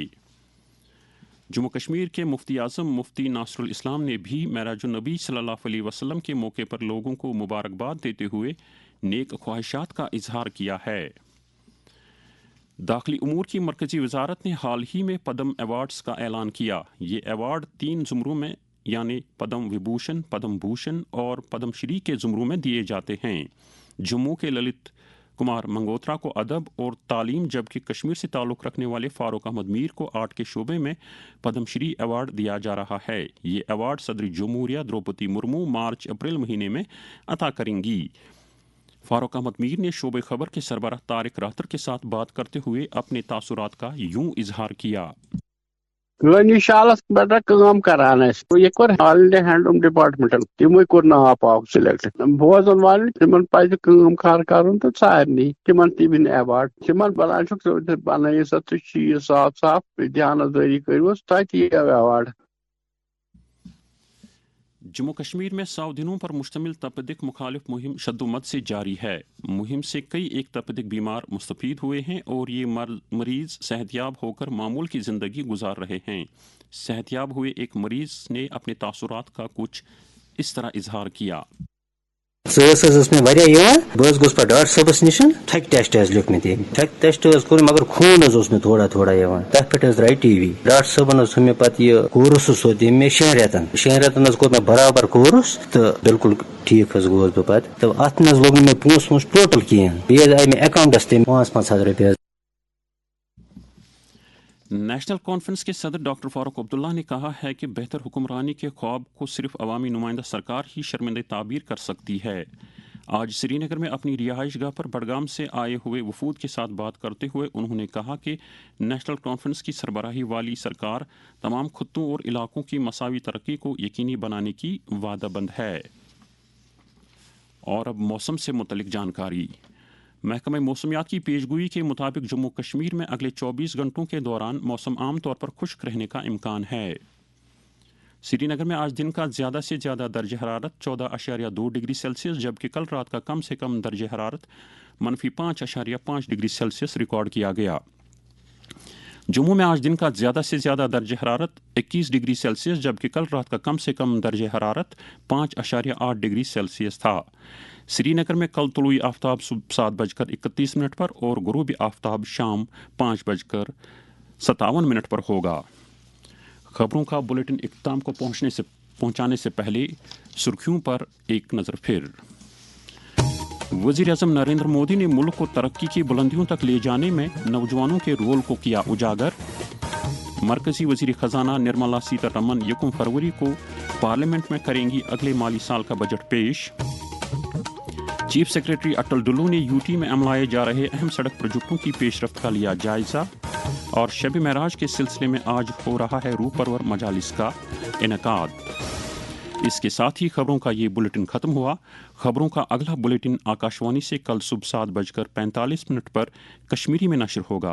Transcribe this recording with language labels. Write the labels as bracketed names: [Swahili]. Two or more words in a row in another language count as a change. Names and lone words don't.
[Urdu] جموں کشمیر کے مفتی اعظم مفتی ناصر الاسلام نے بھی معراج النبی صلی اللہ علیہ وسلم کے موقع پر لوگوں کو مبارکباد دیتے ہوئے نیک خواہشات کا اظہار کیا ہے۔ داخلی امور کی مرکزی وزارت نے حال ہی میں پدم ایوارڈز کا اعلان کیا۔ یہ ایوارڈ 3 زمروں میں یعنی پدم وبھوشن، پدم بھوشن اور پدم شری کے زمروں میں دیے جاتے ہیں۔ جموں کے للت کمار منگوترا کو ادب اور تعلیم، جبکہ کشمیر سے تعلق رکھنے والے فاروق احمد میر کو آرٹ کے شعبے میں پدم شری ایوارڈ دیا جا رہا ہے۔ یہ ایوارڈ صدر جمہوریہ دروپدی مرمو مارچ اپریل مہینے میں عطا کریں گی۔ فاروق احمد میر نے شعبہ خبر کے سربراہ طارق راتر کے ساتھ بات کرتے ہوئے اپنے تاثرات کا یوں اظہار کیا۔ [Kashmiri] قٲنی شالس پٮ۪ٹھ کٲم کران اَسہِ یہِ کوٚر آل انڈیا ہینڈلوٗم ڈپارٹمنٹن تِموٕے کوٚر ناو پاو سِلیکٹ بوزن والٮ۪ن تِمن پزِ کٲم کار کرُن تہٕ سارنٕے تِمن تہِ دِنۍ ایوارڈ تِمن بنان چھُکھ بنٲیِو سا تُہۍ چیٖز صاف صاف دیانتدٲری کٔرۍوُس تۄہہِ تہِ یِیو ایوارڈ۔ [Urdu] جموں کشمیر میں 100 دنوں پر مشتمل تپدق مخالف مہم شدومت سے جاری ہے۔ مہم سے کئی ایک تپدق بیمار مستفید ہوئے ہیں اور یہ مریض صحت یاب ہو کر معمول کی زندگی گزار رہے ہیں۔ صحت یاب ہوئے ایک مریض نے اپنے تاثرات کا کچھ اس طرح اظہار کیا۔ [Kashmiri] ٲس مےٚ واریاہ یِوان بہٕ حظ گوٚژھ پَتہٕ ڈاکٹر صٲبَس نِش تھکہِ ٹیسٹ حظ لیوٗکھ مےٚ تٔمۍ تھکہِ ٹیسٹ حظ کوٚر مگر خوٗن حظ اوس مےٚ تھوڑا تھوڑا یِوان تَتھ پٮ۪ٹھ حظ درٛاے ٹی وی ڈاکٹر صٲبن حظ تھوٚو مےٚ پَتہٕ یہِ کورُس حظ سوٗز تٔمۍ مےٚ 6 رٮ۪تن حظ کوٚر مےٚ برابر کورُس تہٕ بِلکُل ٹھیٖک حظ گوس بہٕ پَتہٕ تہٕ اَتھ نہٕ حظ لوٚگ نہٕ مےٚ پونٛسہٕ وونٛسہٕ ٹوٹل کِہیٖنۍ بیٚیہِ حظ آیہِ مےٚ اٮ۪کاوُنٛٹس تہِ 5,000 رۄپیہِ حظ۔ [Urdu] نیشنل کانفرنس کے صدر ڈاکٹر فاروق عبداللہ نے کہا ہے کہ بہتر حکمرانی کے خواب کو صرف عوامی نمائندہ سرکار ہی شرمندہ تعبیر کر سکتی ہے۔ آج سری نگر میں اپنی رہائش گاہ پر بڈگام سے آئے ہوئے وفود کے ساتھ بات کرتے ہوئے انہوں نے کہا کہ نیشنل کانفرنس کی سربراہی والی سرکار تمام خطوں اور علاقوں کی مساوی ترقی کو یقینی بنانے کی وعدہ بند ہے۔ اور اب موسم سے متعلق جانکاری۔ محکمہ موسمیات کی پیشگوئی کے مطابق جموں کشمیر میں اگلے 24 گھنٹوں کے دوران موسم عام طور پر خشک رہنے کا امکان ہے۔ سری نگر میں آج دن کا زیادہ سے زیادہ درجہ حرارت 14.2 ڈگری سیلسیس جبکہ کل رات کا کم سے کم درجہ حرارت -5.5 ڈگری سیلسیس ریکارڈ کیا گیا۔ جموں میں آج دن کا زیادہ سے زیادہ درجہ حرارت 21 ڈگری سیلسیس جبکہ کل رات کا کم سے کم درجہ حرارت 5.8 ڈگری سیلسیس تھا۔ سری نگر میں کل طلوع آفتاب صبح 7:31 پر اور غروب آفتاب شام 5:57 پر ہوگا۔ خبروں کا بلیٹن اختتام کو پہنچانے سے پہلے سرخیوں پر ایک نظر پھر۔ وزیر اعظم نریندر مودی نے ملک کو ترقی کی بلندیوں تک لے جانے میں نوجوانوں کے رول کو کیا اجاگر۔ مرکزی وزیر خزانہ نرملا سیتا رمن 1 فروری کو پارلیمنٹ میں کریں گی اگلے مالی سال کا بجٹ پیش۔ چیف سیکرٹری اٹل ڈلو نے یوٹی میں عملائے جا رہے اہم سڑک پروجیکٹوں کی پیش رفت کا لیا جائزہ۔ اور شب معراج کے سلسلے میں آج ہو رہا ہے روح پرور مجالس کا انعقاد۔ اس کے ساتھ ہی خبروں کا یہ بلیٹن ختم ہوا۔ خبروں کا اگلا بلیٹن آکاشوانی سے کل صبح 7:45 پر کشمیری میں نشر ہوگا۔